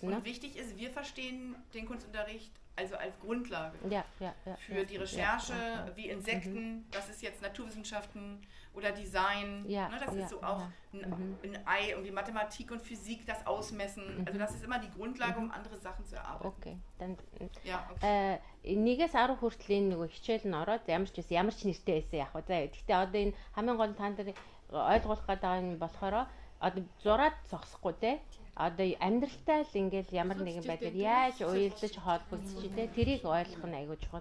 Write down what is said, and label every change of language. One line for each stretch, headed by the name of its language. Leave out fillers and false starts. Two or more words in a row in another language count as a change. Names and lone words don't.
German: Und wichtig ist, wir verstehen den Kunstunterricht also als Grundlage für die Recherche, wie Insekten, das ist jetzt Naturwissenschaften oder Design, das ist so auch ein Ei und die Mathematik und Physik, das Ausmessen, also das ist immer die Grundlage, um andere Sachen zu erarbeiten. Okay, dann
Mongolian: нэгээс 10 хүртлийн нөгөө хичээл нь ороод ямар ч нэртэй байсан яг. За гэхдээ одоо энэ хамгийн гол танд ойлгуулах гэдэг нь болохоор одоо зураад зогсохгүй те. одоо амьдралтай л ингээл ямар нэгэн байдлаар яаж уялдаж холбогдож тэ тэрийг ойлгох нь аягүй чухал.